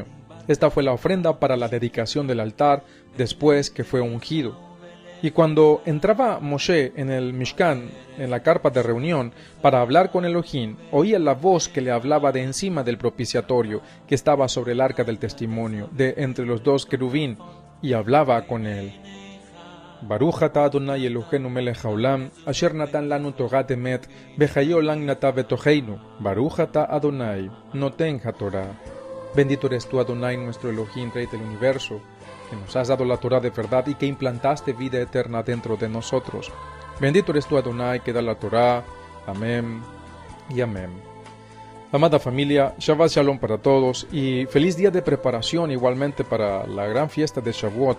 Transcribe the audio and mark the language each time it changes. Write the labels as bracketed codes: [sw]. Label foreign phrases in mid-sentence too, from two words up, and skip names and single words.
[es] Esta fue la ofrenda para la dedicación del altar después que fue ungido. Y cuando entraba Moshe en el Mishkan, en la carpa de reunión, para hablar con Elohim, oía la voz que le hablaba de encima del propiciatorio, que estaba sobre el arca del testimonio, de entre los 2 querubín, y hablaba con él. [he] ברוך אתה אדוני אלוהינו מלך העולם, אשר נתן לנו תורת אמת, בחיו לנג נטע בתוכנו, ברוך אתה אדוני נותן התורה. [es] Bendito eres tú, Adonai, nuestro Elohim, Rey del universo, que nos has dado la Torah de verdad y que implantaste vida eterna dentro de nosotros. Bendito eres tú, Adonai, que da la Torah. Amén y amén. Amada familia, [he] שבת שלום [es] para todos y feliz día de preparación igualmente para la gran fiesta de Shavuot.